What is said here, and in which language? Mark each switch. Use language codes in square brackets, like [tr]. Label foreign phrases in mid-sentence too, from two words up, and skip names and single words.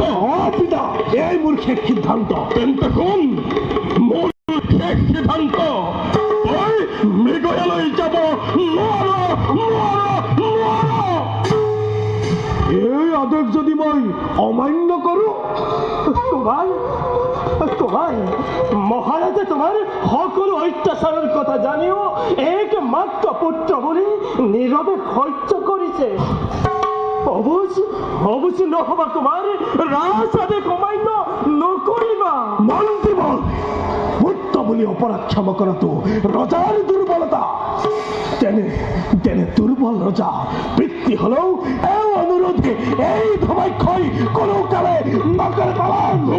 [as] পিতা, এই মোৰ শেষ সিদ্ধান্ত। তেন্তে কোন মোৰ শেষ সিদ্ধান্ত? তই মৃগয়ালৈ যাব নোৱাৰ। এই আদেশ যদি মই অমান্য কৰো [bn] তোমার মহারাজে তোমার সকল অত্যাচারের কথা জানিও একমাত্র পুত্র বলে নীরবে সহ্য করেছে। [as] অবশ্য নহবা তোমাৰ ৰাজ আদেশ অমান্য নকৰিবা। মন্ত্ৰীবল বুলি অপৰাধ ক্ষমা কৰাটো ৰজাৰ দুৰ্বলতা। তেনে দুৰ্বল ৰজা পিতৃ হলেও এই অনুৰোধে এই ধৰ্মাক্ষই কোনো কালে নকৰে পালন।